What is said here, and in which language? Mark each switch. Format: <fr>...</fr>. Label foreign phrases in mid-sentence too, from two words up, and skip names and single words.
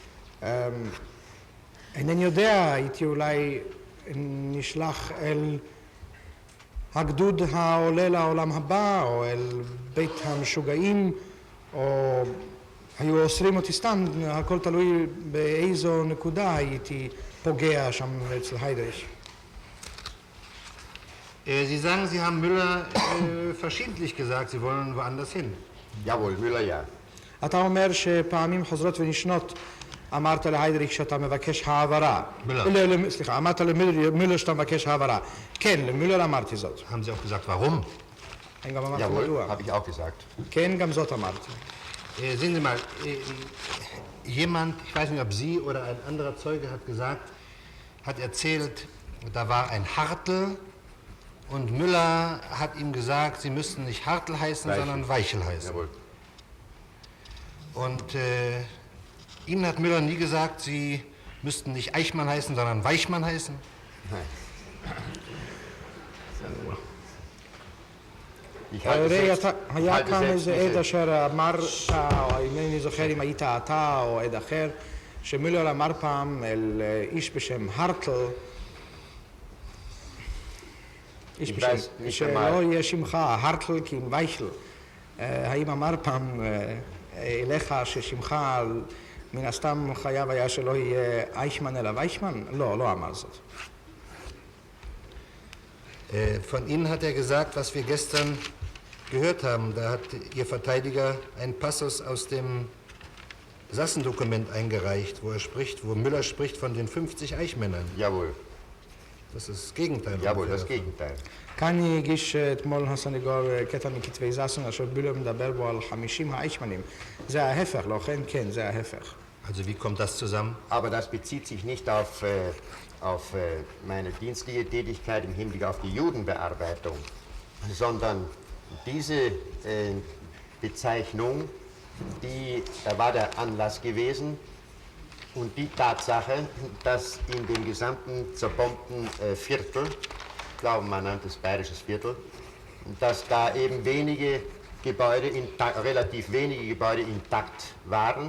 <he>אינני יודע, הייתי אולי נשלח אל הגדוד העולה לעולם הבא, או אל בית המשוגעים, או היו אוסרים אותי סתם, הכל תלוי באיזו נקודה הייתי פוגע שם אצל היידריש.</he> <de>Sie sagen, Sie haben Müller verschiedentlich gesagt, Sie wollen woanders hin. Jawohl, Müller, ja.</de> <he>אתה אומר שפעמים חוזרות ונשנות אמרת להיידריך שאתה מבקש העברה. מילר. סליחה, אמרת למילר שאתה מבקש העברה. כן, למילר אמרתי זאת.</he> <de>Haben Sie auch gesagt, warum?</de> <he>אני גם אמרתי</he> <de>Jawohl,</de> <he>מדוע.</he> <de>habe ich auch gesagt.</de> <he>כן, גם זאת אמרתי.</he> <de>Sehen Sie mal, jemand, ich weiß nicht, ob Sie oder ein anderer Zeuge hat gesagt, hat erzählt, da war ein Hartl Und Müller hat ihm gesagt, sie müssten nicht Hartl heißen, sondern Weichel heißen. Jawohl. Und Ihnen hat Müller nie gesagt, Sie müssten nicht Eichmann heißen, sondern Weichmann heißen? Ich halte selbst,</de> <he>היה</he> <de>halte</de> <he>כאן</he> <de>selbst</de> <he>איזה עד</he> <de>diese,</de> <he>אשר אמרת, או אינני זוכר אם היית אתה או עד אחר, שמילר אמר פעם אל איש בשם הרטל, איש בשם, שלא יהיה שמך הרטל כי אם וייכל. האם אמר פעם אליך ששמך מן הסתם חייב היה שלא יהיה אייכמן אלא וייכמן? לא, לא אמר זאת.</he> <de>Von Ihnen hat er gesagt, was wir gestern gehört haben. Da hat Ihr Verteidiger einen Passus aus dem Sassendokument eingereicht, wo Müller spricht von den 50 Eichmännern. jawohl, Das ist das Gegenteil. jawohl, das Gegenteil.</de> <he>כאן הגיש אתמול הסנגור קטע מכתבי זסן אשר בילר מדבר בו על 50 האייכמנים. זה ההפך, לא כן, כן, זה ההפך.</he> <de>Also wie kommt das zusammen? Aber das bezieht sich nicht auf meine dienstliche Tätigkeit im Hinblick auf die Judenbearbeitung, sondern diese Bezeichnung, da war der Anlass gewesen und die Tatsache, dass in dem gesamten zerbombten Viertel, ich glaube man nennt es bayerisches Viertel, dass da eben relativ wenige Gebäude intakt waren.</de>